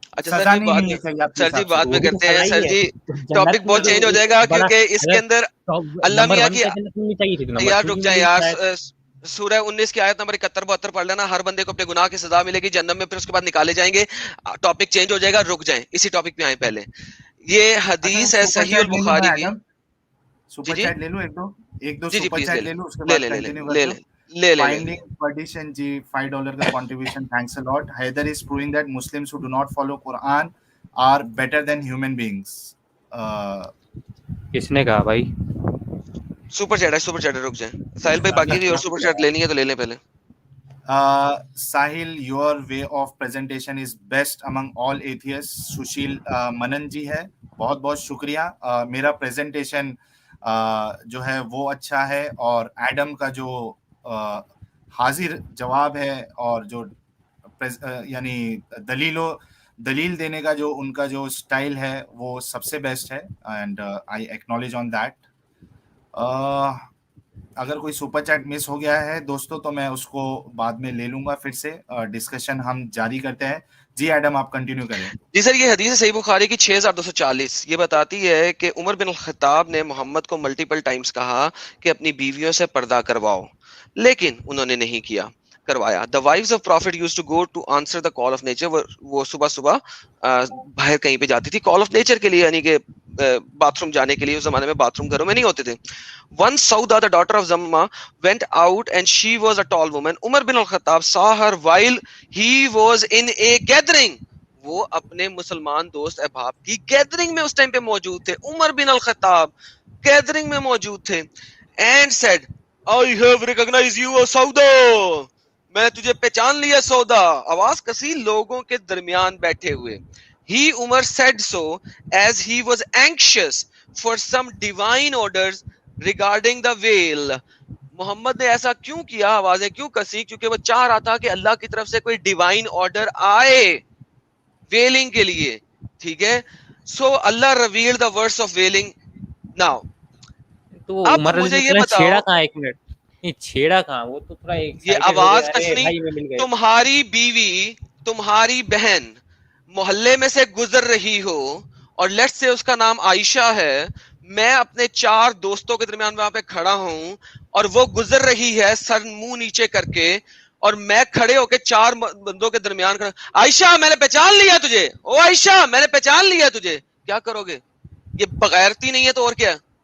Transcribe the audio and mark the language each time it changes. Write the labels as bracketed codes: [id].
[ur] اچھا سر جی بعد میں کرتے ہیں سر جی, ٹاپک بہت چینج ہو جائے گا کیونکہ اس کے اندر اللہ میاں کی یار رک جائیں یار, سورہ 19 کی آیت نمبر 71-72 پڑھ لینا. ہر بندے کو اپنے گناہ کی سزا ملے گی جہنم میں, پھر اس کے بعد نکالے جائیں گے. ٹاپک چینج ہو جائے گا, رک جائیں اسی ٹاپک پہ آئیں. پہلے یہ حدیث ہے صحیح البخاری کی. سپر چیٹ لے لوں ایک دو سپر چیٹ لے لوں اس کے لے بعد لے کنٹینیو لے کرتا ہوں. Finding perdition جی $5 کا contribution, [en] thanks a lot. Haider is proving that Muslims who do not follow Quran are better than human beings. [ur] کس نے کہا بھائی؟ سپر چیٹ رک جائیں ساحل بھائی, باقی بھی اور سپر چیٹ لینی ہے تو لے لیں پہلے. [en] Sahil, your way of presentation is best among all atheists. [ur] Sushil Manan جی ہے, بہت بہت شکریہ. میرا presentation جو ہے وہ اچھا ہے, اور ایڈم کا جو حاضر جواب ہے اور جو یعنی دلیل دینے کا جو ان کا جو اسٹائل ہے وہ سب سے بیسٹ ہے, [en] And I acknowledge on that. [ur] اگر کوئی سپر چیٹ مس ہو گیا ہے دوستوں تو میں اس کو بعد میں لے لوں گا. پھر سے ڈسکشن ہم جاری کرتے ہیں. جی ایڈم آپ کنٹینیو کریں. جی سر, یہ حدیث صحیح بخاری کی 6240 یہ بتاتی ہے کہ عمر بن الخطاب نے محمد کو ملٹیپل ٹائمز کہا کہ اپنی بیویوں سے پردہ کرواؤ, لیکن انہوں نے نہیں کروایا. [en] The wives of Prophet used to go to answer the call of nature. [ur] وہ صبح باہر کہیں پہ جاتی تھی call of nature کے لیے, یعنی کہ باتھ روم جانے کے لیے. اس زمانے میں باتھ روم گھروں میں نہیں ہوتے تھے. [en] Once Sauda, the daughter of Zamma, went out and she was a tall woman. Umar bin al-Khattab saw her while he was in a gathering. [ur] وہ اپنے مسلمان دوست احباب کی گیدرنگ میں اس ٹائم پہ موجود تھے. عمر بن الخطاب گیدرنگ میں موجود تھے. [en] And said, I have recognized you, O Sauda. [ur] میں تجھے پہچان لیا سودا. آواز کسی لوگوں کے درمیان بیٹھے ہوئے. [en] He Umar said so as he was anxious for some divine orders regarding the veil. [ur] محمد نے ایسا کیوں کیا, آوازیں کیوں کسی, کیونکہ وہ چاہ رہا تھا کہ اللہ کی طرف سے کوئی ڈیوائن آرڈر آئے ویلنگ کے لیے. ٹھیک ہے, [en] So اللہ revealed the verse of veiling. Now [ur] تو عمر مجھے یہ بتاؤ, چھیڑا کہاں, ایک منٹ چھیڑا کہاں, وہ تو تھوڑا یہ آواز کشنی, تمہاری بیوی تمہاری بہن محلے میں سے گزر رہی ہو اور لیٹس سے اس کا نام عائشہ ہے, میں اپنے 4 دوستوں کے درمیان وہاں پہ کھڑا ہوں اور وہ گزر رہی ہے سر منہ نیچے کر کے, اور میں کھڑے ہو کے 4 بندوں کے درمیان کھڑا, عائشہ میں نے پہچان لیا تجھے, او عائشہ میں نے پہچان لیا تجھے, کیا کرو گے؟ یہ بغیرتی نہیں ہے تو اور کیا